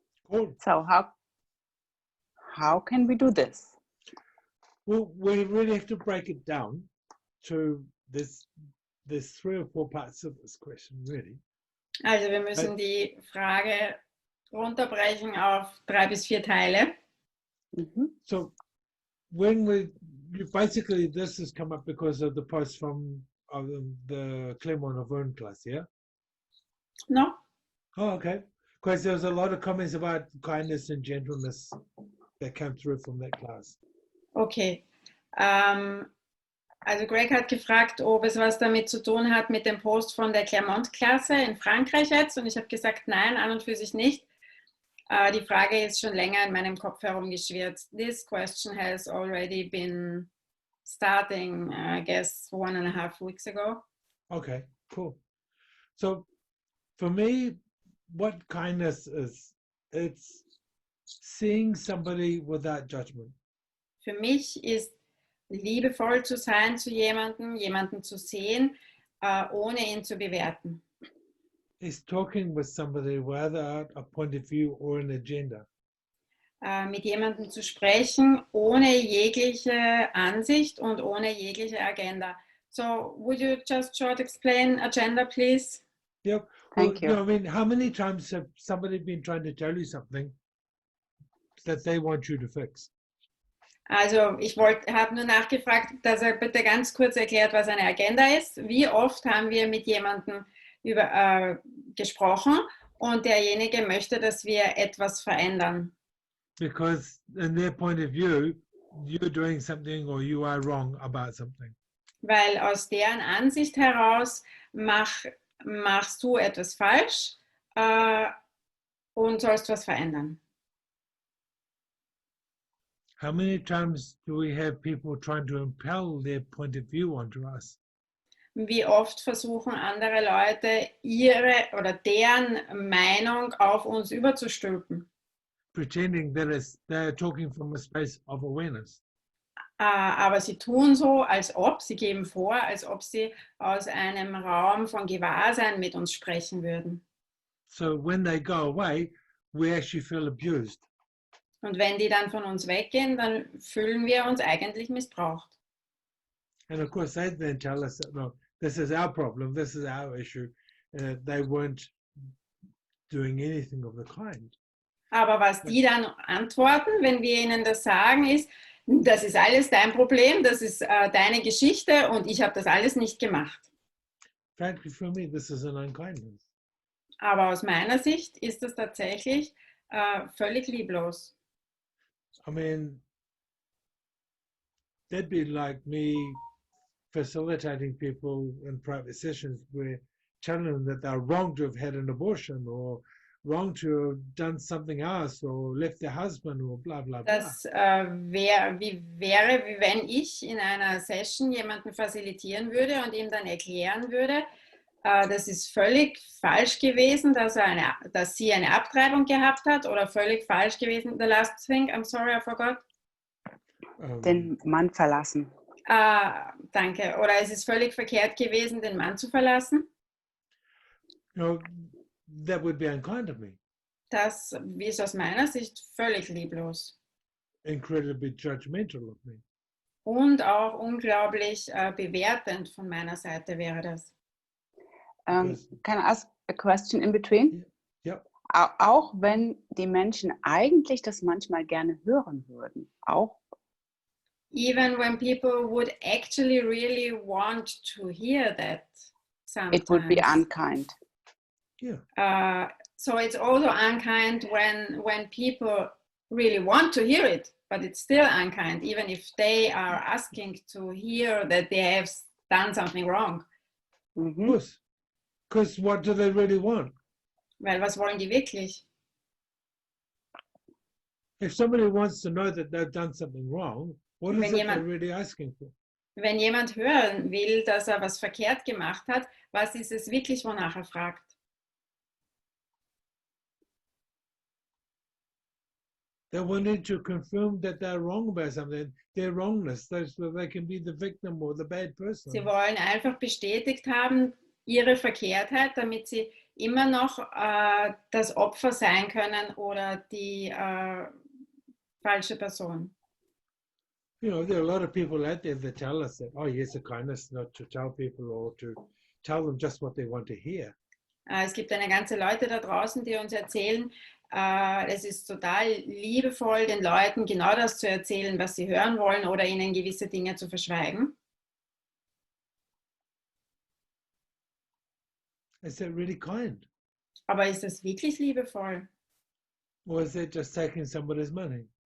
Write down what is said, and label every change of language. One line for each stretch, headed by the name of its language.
English: Cool. So how can we do this? Well, we really have to break it down to this. There's 3 or 4 parts of this question, really.
German: Also wir müssen die Frage runterbrechen auf 3 bis 4 Teile.
English: So when basically this has come up because of the post from the Clermont Auvergne class, yeah? No? Oh, okay. Because there was a lot of comments about kindness and gentleness that came through from that class. Okay.
German: Also Greg hat gefragt, ob es was damit zu tun hat mit dem Post von der Clermont-Klasse in Frankreich jetzt. Und ich habe gesagt, nein, an und für sich nicht. Die Frage ist schon länger in meinem Kopf herumgeschwirrt.
English: This question has already been starting, I guess, 1.5 weeks ago. Okay, cool. So for me, what kindness is, it's seeing somebody without judgment.
German: Für mich ist liebevoll zu sein zu jemanden zu sehen, ohne ihn zu bewerten.
English: It's talking with somebody without a point of view or an agenda.
German: Mit jemandem zu sprechen, ohne jegliche Ansicht und ohne jegliche Agenda.
English: So, would you just short explain agenda, please? Yeah. Thank you. I mean, how many times have somebody been trying to tell you something that they want you to fix?
German: Also ich habe nur nachgefragt, dass er bitte ganz kurz erklärt, was eine Agenda ist. Wie oft haben wir mit jemandem gesprochen und derjenige möchte, dass wir etwas verändern?
English: Because in their point of view, you're doing something or you are wrong about something.
German: Weil aus deren Ansicht heraus machst du etwas falsch und sollst was verändern.
English: How many times do we have people trying to impel their point of view onto us?
German: Wie oft versuchen andere Leute ihre oder deren Meinung auf uns überzustülpen?
English: Pretending that they're talking from a space of awareness.
German: Aber sie tun so, sie geben vor, als ob sie aus einem Raum von Gewahrsein mit uns sprechen würden.
English: So when they go away, we actually feel abused.
German: Und wenn die dann von uns weggehen, dann fühlen wir uns eigentlich missbraucht.
English: And of course, they then tell us that, no, this is our problem, this is our issue. They weren't doing anything of the kind.
German: Aber was die dann antworten, wenn wir ihnen das sagen, ist, das ist alles dein Problem, das ist deine Geschichte und ich habe das alles nicht gemacht.
English: Frankly, for me, this is an unkindness.
German: Aber aus meiner Sicht ist das tatsächlich völlig lieblos.
English: I mean, that'd be like me facilitating people in private sessions where telling them that they're wrong to have had an abortion or wrong to have done something else or left their husband or blah, blah, blah.
German: Das wäre, wie wenn ich in einer Session jemanden facilitieren würde und ihm dann erklären würde, das ist völlig falsch gewesen, dass sie eine Abtreibung gehabt hat oder völlig falsch gewesen.
English: The last thing, I'm sorry, I forgot.
German: Den Mann verlassen. Danke. Oder es ist völlig verkehrt gewesen, den Mann zu verlassen.
English: You know, that would be unkind of me.
German: Das ist aus meiner Sicht völlig lieblos.
English: Incredibly judgmental of me.
German: Und auch unglaublich bewertend von meiner Seite wäre das.
English: Can I ask a question in between? Yep.
German: Auch wenn die Menschen eigentlich das manchmal gerne hören würden. Auch
English: Even when people would actually really want to hear that sometimes. it would be unkind. Yeah. So it's also unkind when people really want to hear it, but it's still unkind, even if they are asking to hear that they have done something wrong. Mhm. Because what do they really want?
German: Weil was wollen die wirklich?
English: If somebody wants to know that they've done something wrong, what is it they're really asking for?
German: Wenn jemand hören will, dass er was verkehrt gemacht hat, was ist es wirklich, wonach er fragt?
English: They wanted to confirm that they're wrong about something, their wrongness, so they can be the victim or the bad person.
German: Sie wollen einfach bestätigt haben, ihre Verkehrtheit, damit sie immer noch das Opfer sein können oder die falsche Person.
English: You know, there are a lot of people out there that tell us that, oh, yes, a kindness not to tell people or to tell them just what they want to hear.
German: Es gibt eine ganze Leute da draußen, die uns erzählen, es ist total liebevoll, den Leuten genau das zu erzählen, was sie hören wollen oder ihnen gewisse Dinge zu verschweigen.
English: Is that really kind?
German: Aber ist das wirklich liebevoll?
English: Or is that just taking somebody's money?